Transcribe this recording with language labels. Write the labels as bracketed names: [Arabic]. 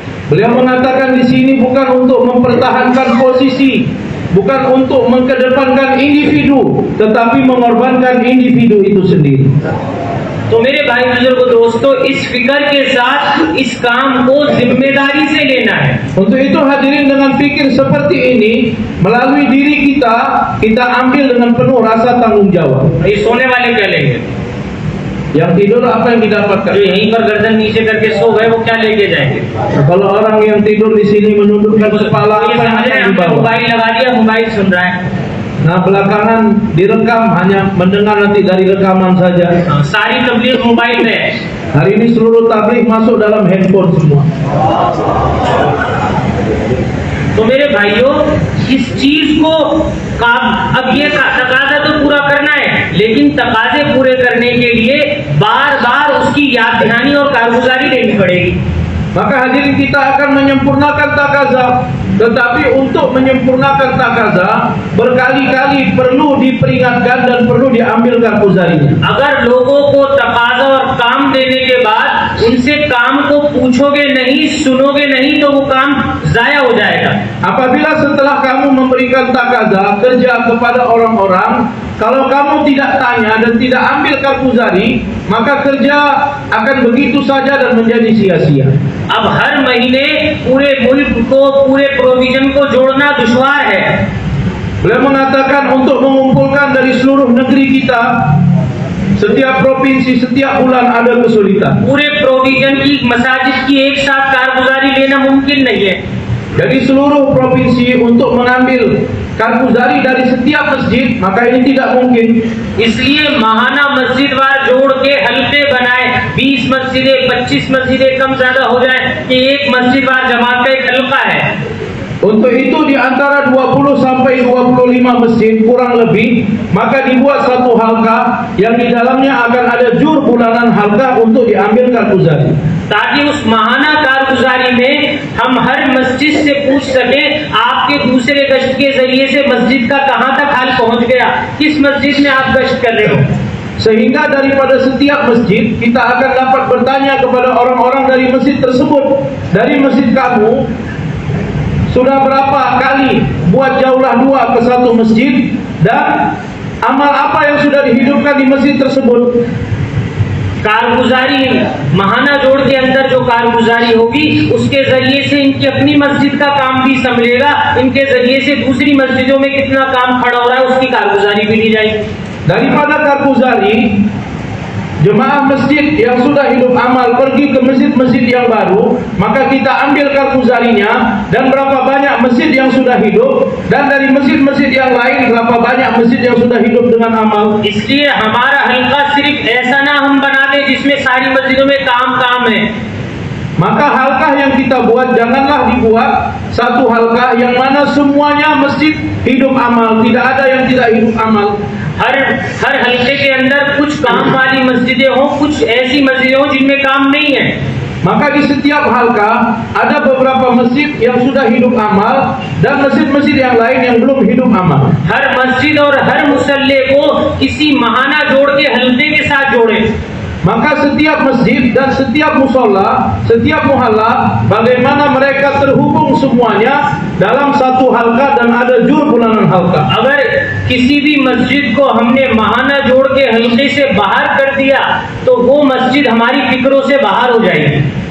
[Indonesian] Beliau mengatakan di sini bukan untuk mempertahankan posisi, bukan untuk mengedepankan individu, tetapi mengorbankan individu itu sendiri. [Hindi] तो मेरे भाई बुजुर्ग दोस्तों, इस फिक्र के साथ इस काम को जिम्मेदारी से लेना है। [Indonesian] Untuk itu hadirin, dengan fikir seperti ini, melalui diri kita ambil dengan penuh rasa tanggung jawab. [Hindi] ये सोने वाले क्या लेंगे? [Indonesian] Yang tidur apa yang didapatkan? [Hindi] जो यहीं पर गर्दन नीचे करके सो गए, वो क्या लेके जाएंगे? [Indonesian] Kalau orang yang tidur di sini menundukkan kepala, apa yang akan dibawa? [Hindi] Mobile लगा दिया, मोबाइल सुन रहा है। [Indonesian] Nah, belakangan direkam, hanya mendengar nanti dari rekaman saja. [Hindi] सारी तबलीग मोबाइल में है। [Indonesian] Hari ini seluruh tabligh masuk dalam handphone semua. [Hindi] तो मेरे भाइयों, इस चीज को अब ये तकाजा तो पूरा करना है, लेकिन तकाजे पूरे करने के लिए बार बार उसकी याद दहानी और कारगुजारी देनी पड़ेगी। [Indonesian] Maka hadirin kita akan menyempurnakan takazah. Tetapi untuk menyempurnakan takazah berkali-kali perlu diperingatkan dan perlu diambil karguzarinya. [Hindi] अगर लोगों को तकाजा और काम देने के बाद उनसे काम को पूछोगे नहीं, सुनोगे नहीं, तो वो काम जाया हो जाएगा। [Indonesian] Apabila setelah kamu memberikan takazah kerja kepada orang-orang, kalau kamu tidak tanya dan tidak ambil karguzari, maka kerja akan begitu saja dan menjadi sia-sia. [Hindi] अब हर महीने पूरे मुल्क को, पूरे प्रोविजन को जोड़ना दुश्वार है। [Indonesian] Beliau mengatakan untuk mengumpulkan dari seluruh negeri kita, setiap provinsi, setiap bulan ada kesulitan. [Hindi] पूरे प्रोविजन की, मसाजिद की एक साथ कारगुजारी लेना मुमकिन नहीं है। [Indonesian] Jadi seluruh provinsi untuk mengambil karguzari dari setiap masjid, maka ini tidak mungkin. [Hindi] इसलिए महाना मस्जिदवार जोड़ के हल्के बनाए, 20 मस्जिदें, 25 मस्जिदें कम ज्यादा हो जाए कि एक मस्जिदवार जमात का एक हल्का है। [Indonesian] Untuk itu di antara 20 sampai 25 masjid kurang lebih, maka dibuat satu halqa yang di dalamnya akan ada jur bulanan halqa untuk diambil karguzari. [Hindi] ताकि उस महाना कारगुजारी में हम हर मस्जिद से पूछ सके आपके दूसरे गश्त के जरिए से मस्जिद का कहां तक हाल पहुंच गया, किस मस्जिद में आप गश्त कर रहे हो। [Indonesian] Sehingga daripada setiap masjid kita akan dapat bertanya kepada orang-orang dari masjid tersebut, dari masjid kamu sudah berapa kali buat jaulah dua ke satu masjid, dan amal apa yang sudah dihidupkan di masjid tersebut. [Hindi] कारगुजारी महाना जोड़ के अंदर जो कारगुजारी होगी उसके जरिए से इनकी अपनी मस्जिद का काम भी संभलेगा, इनके जरिए से दूसरी मस्जिदों में कितना काम खड़ा हो रहा है उसकी कारगुजारी भी ली जाएगी। [Indonesian] Daripada karguzari, jemaah masjid yang sudah hidup amal pergi ke masjid-masjid yang baru, maka kita ambil karguzarinya dan berapa banyak masjid yang sudah hidup, dan dari masjid-masjid yang lain berapa banyak masjid yang sudah hidup dengan amal. [Hindi] इसलिए हमारा हल्का सिर्फ ऐसा ना हम बना दें जिसमें सारी मस्जिदों में काम है। [Indonesian] Maka halkah yang kita buat janganlah dibuat satu halkah yang mana semuanya masjid hidup amal, tidak ada yang tidak hidup amal. [Hindi] हर हल्के के अंदर कुछ काम वाली मस्जिदें हों, कुछ ऐसी मस्जिदें हों जिनमें काम नहीं है। [Indonesian] Maka di setiap halqa ada beberapa masjid yang sudah hidup amal dan masjid-masjid yang lain yang belum hidup amal. [Hindi] हर मस्जिद और हर मुसल्ले को किसी महाना जोड़ के हल्के के साथ जोड़े। [Indonesian] Maka setiap masjid dan setiap musola, setiap muhalla, bagaimana mereka terhubung semuanya dalam satu halqa dan ada jur bulanan halqa. [Hindi] अगर किसी भी मस्जिद को हमने महाना जोड़ के हल्के से बाहर कर दिया तो वो मस्जिद हमारी फिक्रों से बाहर हो जाएगी।